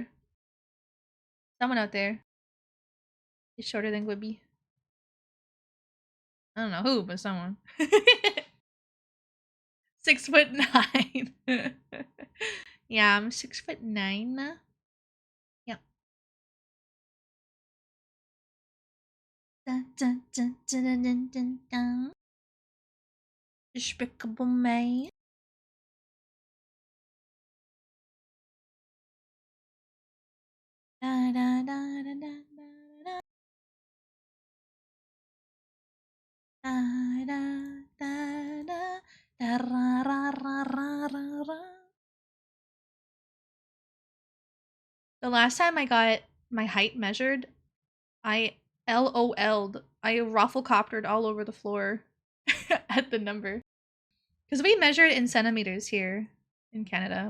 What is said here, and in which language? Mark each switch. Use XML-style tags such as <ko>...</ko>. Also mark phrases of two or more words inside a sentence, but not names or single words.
<en>Someone out there is shorter than Gwibby. I don't know who, but someone. 6'9". Yeah, I'm 6'9". Yep. Dun, dun, dun, dun, dun, dun, dun, dun. Despicable me. Da, da, da, da, da, da, da, da, da, da, da, ra, ra, ra, ra, ra, ra. The last time I got my height measured, I LOL'd. I rafflecoptered all over the floor at the number. Because we measure it in centimeters here in Canada.</en>